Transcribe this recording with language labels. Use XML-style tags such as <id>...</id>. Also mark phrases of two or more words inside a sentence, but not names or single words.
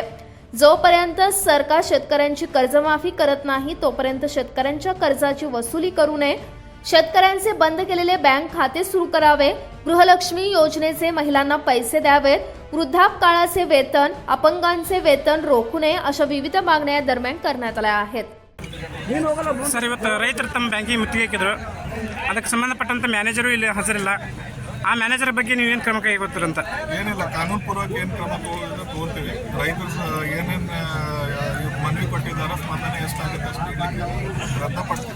<mr>जोपर्यंत सरकार शेतकऱ्यांची कर्जमाफी करत नाही तोपर्यंत शेतकऱ्यांच्या कर्जाची वसुली करू नये. शेतकऱ्यांचे बंद केलेले बँक खाते सुरू करावे. गृहलक्ष्मी योजनेचे महिलांना पैसे द्यावेत. वृद्धापकाळाचे वेतन, अपंगांचे वेतन रोखू नये अशा विविध मागण्या दरम्यान करण्यात आल्या आहेत.</mr> <kn>ಸರ್, ಇವತ್ತು ರೈತರು ತಮ್ಮ ಬ್ಯಾಂಕಿಗೆ ಮುತ್ತಿಗೆ ಹಾಕಿದ್ರು. ಅದಕ್ಕೆ ಸಂಬಂಧಪಟ್ಟಂಥ ಮ್ಯಾನೇಜರು ಇಲ್ಲಿ ಹಾಜರಿಲ್ಲ. ಆ ಮ್ಯಾನೇಜರ್ ಬಗ್ಗೆ ನೀವೇನು ಕ್ರಮ ಕೈಗೊಳ್ತೀರಂತ? ಏನಿಲ್ಲ, ಕಾನೂನು ಪೂರ್ವಕ ಏನು ಕ್ರಮ ತಗೋತೀವಿ. ರೈತರು ಏನೇನು ಮನವಿ ಕೊಟ್ಟಿದ್ದಾರೆ ಸ್ಪಂದನೆ ಎಷ್ಟಾಗುತ್ತೆ ಅಷ್ಟು ರದ್ದಪಡಿಸ್ತೀವಿ.</kn>